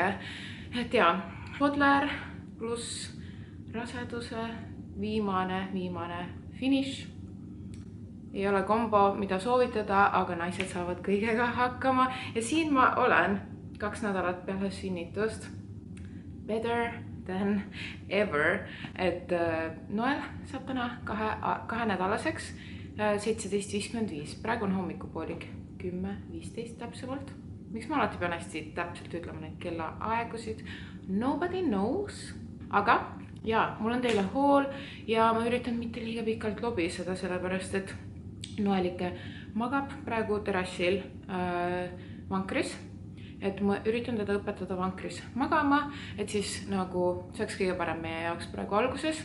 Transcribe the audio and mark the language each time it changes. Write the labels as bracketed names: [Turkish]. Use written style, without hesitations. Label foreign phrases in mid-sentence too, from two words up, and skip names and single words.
[Estonian] Et jaa, toddler pluss raseduse viimane finiš. Ei ole kombo, mida soovitada, aga naised saavad kõigega hakkama. Ja siin ma olen 2 nädalat peale sünnitust. [English] Better than ever. [Estonian] Et Noel saab täna 2 nädalaseks. 17.55. Praegu on hommikupoolik 10.15 täpsemalt. Miks ma alati pean hästi täpselt ütlema neid kellaaegusid? [English] Nobody knows. [Estonian] Aga jaa, mul on teile hool ja ma üritan mitte liiga pikalt lobiseda, sellepärast et Noelike magab praegu terassil vankris. Et ma üritan teda õpetada vankris magama, et siis nagu see oleks kõige parem meie jaoks praegu alguses.